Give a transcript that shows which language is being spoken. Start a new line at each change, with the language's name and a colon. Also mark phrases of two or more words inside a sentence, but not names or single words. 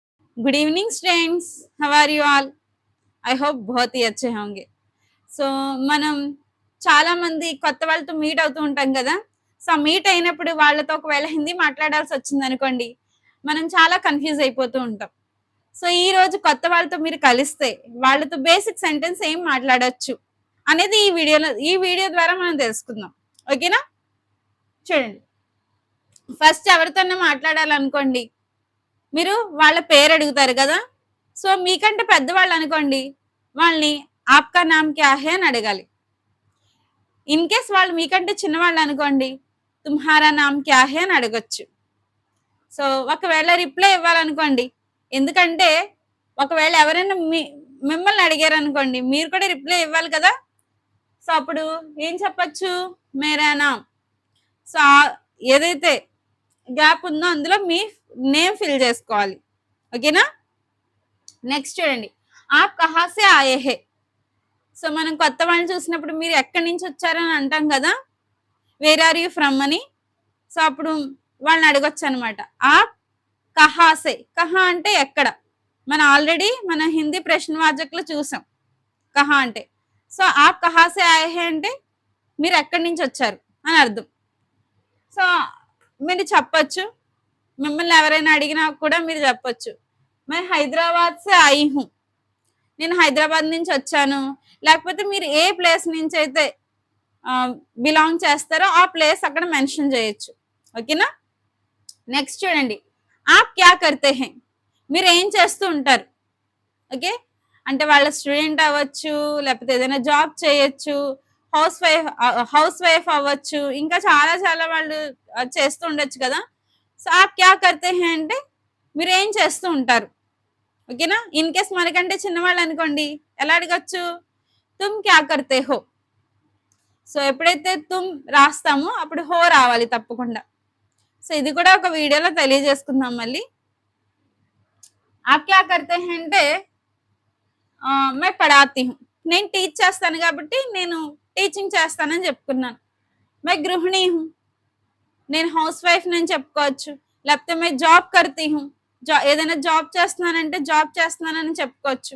English: Good evening students, how are you all? I hope
Hindi: बहुत ही अच्छे होंगे.
Telugu: సో మనం చాలా మంది కొత్త వాళ్ళతో మీట్ అవుతూ ఉంటాం కదా. సో మీట్ అయినప్పుడు వాళ్ళతో ఒకవేళ హిందీ మాట్లాడాల్సి వచ్చింది అనుకోండి, మనం చాలా కన్ఫ్యూజ్ అయిపోతూ ఉంటాం. సో ఈ రోజు కొత్త వాళ్ళతో మీరు కలిస్తే వాళ్ళతో
English: basic sentence
Telugu: ఏం మాట్లాడొచ్చు అనేది ఈ వీడియో ద్వారా మనం తెలుసుకుందాం. ఓకేనా? చూడండి, ఫస్ట్ ఎవరితోనే మాట్లాడాలనుకోండి, మీరు వాళ్ళ పేరు అడుగుతారు కదా. సో మీకంటే పెద్దవాళ్ళు అనుకోండి, వాళ్ళని
Hindi: आपका नाम क्या है
Telugu: అని అడగాలి.
English: in case
Telugu: వాళ్ళు మీకంటే చిన్నవాళ్ళు అనుకోండి,
Hindi: तुम्हारा नाम क्या है
Telugu: అని అడగొచ్చు. సో ఒకవేళ రిప్లై ఇవ్వాలనుకోండి, ఎందుకంటే ఒకవేళ ఎవరైనా మిమ్మల్ని అడిగారు అనుకోండి, మీరు కూడా రిప్లై ఇవ్వాలి కదా. సో అప్పుడు ఏం చెప్పచ్చు?
Hindi: मेरा नाम.
Telugu: సో ఏదైతే గ్యాప్ ఉందో అందులో మీ నేమ్ ఫిల్ చేసుకోవాలి. ఓకేనా? నెక్స్ట్ చూడండి,
Hindi: आप कहाँ से आये हैं.
Telugu: సో మనం కొత్త వాళ్ళని చూసినప్పుడు మీరు ఎక్కడి నుంచి వచ్చారని అంటాం కదా,
English: where are you from
Telugu: అని. సో అప్పుడు వాళ్ళని అడగొచ్చు అనమాట,
Hindi: आप कहाँ से.
Telugu: కహా అంటే ఎక్కడ. మనం ఆల్రెడీ మన హిందీ ప్రశ్నవాచకులు చూసాం కహా అంటే. సో
Hindi: आप कहाँ से आये हैं
Telugu: అంటే మీరు ఎక్కడి నుంచి వచ్చారు అని అర్థం. సో మీరు చెప్పొచ్చు, మిమ్మల్ని ఎవరైనా అడిగినా కూడా మీరు చెప్పొచ్చు,
Hindi: मैं हैदराबाद से आई हूँ.
Telugu: నేను హైదరాబాద్ నుంచి వచ్చాను. లేకపోతే మీరు ఏ ప్లేస్ నుంచి అయితే బిలాంగ్ చేస్తారో ఆ ప్లేస్ అక్కడ మెన్షన్ చేయొచ్చు. ఓకేనా? నెక్స్ట్ చూడండి,
Hindi: आप क्या करते हैं.
Telugu: మీరు ఏం చేస్తూ ఉంటారు? ఓకే, అంటే వాళ్ళ స్టూడెంట్ అవ్వచ్చు, లేకపోతే ఏదైనా జాబ్ చేయొచ్చు,
English: house wife
Telugu: అవ్వచ్చు, ఇంకా చాలా చాలా వాళ్ళు చేస్తూ ఉండొచ్చు కదా. సో
Hindi: आप क्या करते हैं
Telugu: అంటే మీరు ఏం చేస్తూ ఉంటారు. ఓకేనా?
English: in case
Telugu: మనకంటే చిన్నవాళ్ళు అనుకోండి, ఎలా అడగచ్చు?
Hindi: तुम क्या करते हो.
Telugu: సో ఎప్పుడైతే తుమ్ రాస్తామో అప్పుడు హో రావాలి తప్పకుండా. సో ఇది కూడా ఒక వీడియోలో తెలియజేసుకుందాం మళ్ళీ.
Hindi: आप क्या करते हैं అంటే मैं पढ़ाती हूँ.
Telugu: నేను టీచ్ చేస్తాను కాబట్టి నేను టీచింగ్ చేస్తానని చెప్పుకున్నాను.
Hindi: मैं गृहिणी हूँ,
Telugu: నేను
English: house wife
Telugu: అని చెప్పుకోవచ్చు. లేకపోతే
Hindi: मैं जॉब करती हूँ,
Telugu: ఏదైనా జాబ్ చేస్తున్నానంటే జాబ్ చేస్తున్నానని చెప్పుకోవచ్చు.